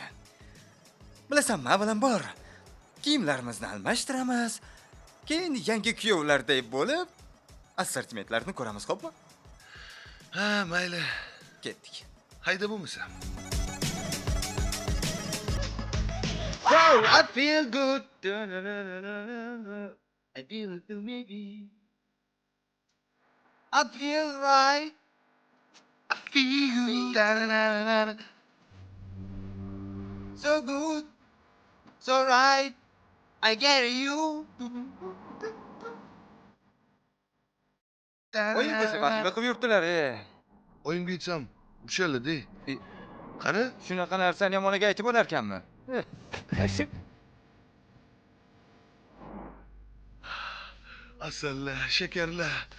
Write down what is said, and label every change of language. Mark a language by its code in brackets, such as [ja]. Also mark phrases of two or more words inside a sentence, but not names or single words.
[uz] Bilasanmi, avvalan bor. Kiyimlarimizni almashtiramiz. Keyin yangi kuyovlardek bo'lib, assortimentlarni ko'ramiz, xo'pmi? Ha, mayli. Ketdik. Hayda bo'lmasa. [en] Oh, I feel good. I feel good, maybe. I feel right. I feel so good, so right. I get you. [uz] Oyun ko'rsatmasida qilib yuribdilar, Oyimga aytsam, urishaladi. Qara, Shunaqa narsani yomoniga aytib bo'larkanmi? asallar, shakarlar.